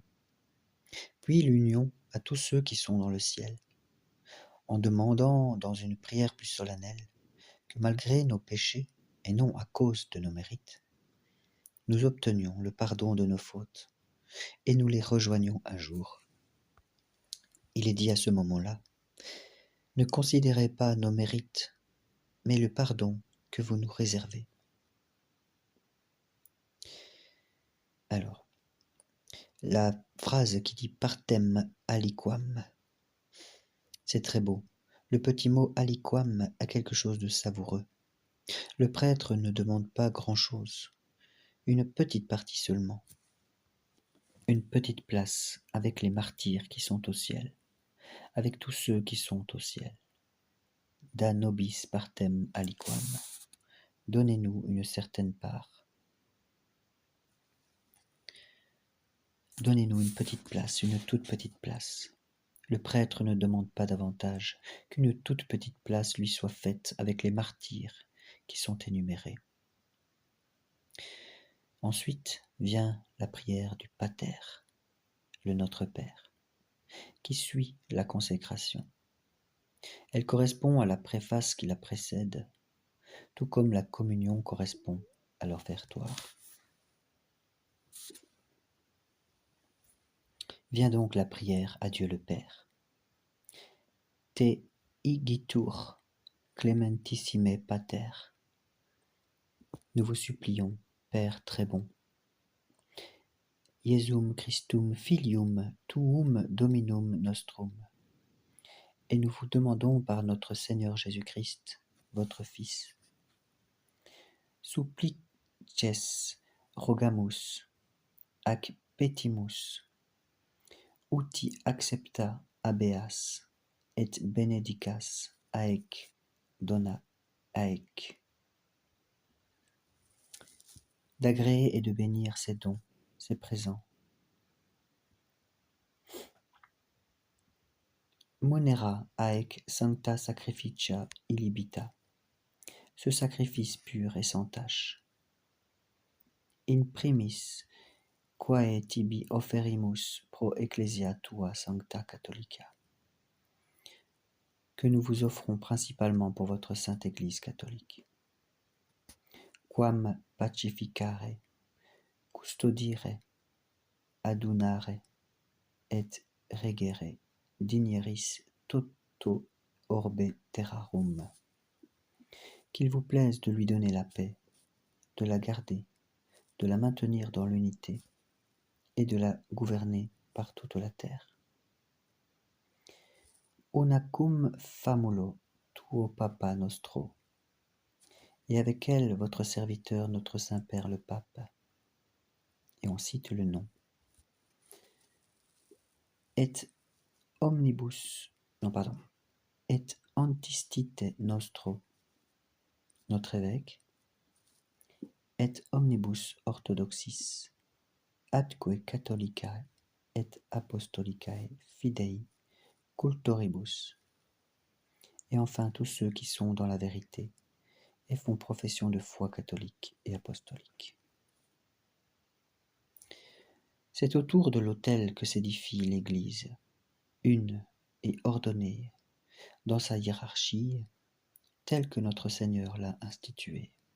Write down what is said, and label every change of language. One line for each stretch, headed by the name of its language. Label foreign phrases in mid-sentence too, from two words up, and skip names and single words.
French: Puis l'union à tous ceux qui sont dans le ciel, en demandant dans une prière plus solennelle que malgré nos péchés, et non à cause de nos mérites, nous obtenions le pardon de nos fautes et nous les rejoignions un jour. Il est dit à ce moment-là, ne considérez pas nos mérites, mais le pardon que vous nous réservez. Alors, la phrase qui dit
Latin: partem aliquam,
French: c'est très beau. Le petit mot aliquam a quelque chose de savoureux. Le prêtre ne demande pas grand-chose, une petite partie seulement, une petite place avec les martyrs qui sont au ciel, avec tous ceux qui sont au ciel.
Latin: Da nobis partem aliquam.
French: Donnez-nous une certaine part. Donnez-nous une petite place, une toute petite place. Le prêtre ne demande pas davantage qu'une toute petite place lui soit faite avec les martyrs qui sont énumérés. Ensuite vient la prière du Pater, le Notre Père, qui suit la consécration. Elle correspond à la préface qui la précède, tout comme la communion correspond à l'offertoire. Vient donc la prière à Dieu le Père.
Latin: Te igitur clementissime Pater.
French: Nous vous supplions, Père très bon.
Latin: Iesum Christum Filium tuum Dominum nostrum.
French: Et nous vous demandons par notre Seigneur Jésus-Christ, votre Fils.
Latin: Supplices rogamus ac petimus uti accepta habeas et benedicas aec dona aec.
French: D'agréer et de bénir ces dons, ces présents.
Latin: Monera aec sancta sacrificia illibita.
French: Ce sacrifice pur et sans tache.
Latin: In primis, quae tibi offerimus pro ecclesia tua sancta catholica.
French: Que nous vous offrons principalement pour votre sainte Église catholique.
Latin: Quam pacificare, custodire, adunare, et regere, digneris toto orbe terrarum.
French: Qu'il vous plaise de lui donner la paix, de la garder, de la maintenir dans l'unité et de la gouverner par toute la terre.
Latin: Unacum famulo tuo papa nostro,
French: et avec elle votre serviteur, notre Saint-Père le Pape. Et on cite le nom.
Latin: Et omnibus, et antistite nostro,
French: notre évêque,
Latin: et omnibus orthodoxis, atque catholicae et apostolicae fidei cultoribus,
French: et enfin tous ceux qui sont dans la vérité et font profession de foi catholique et apostolique. C'est autour de l'autel que s'édifie l'Église, une et ordonnée, dans sa hiérarchie, telle que notre Seigneur l'a instituée.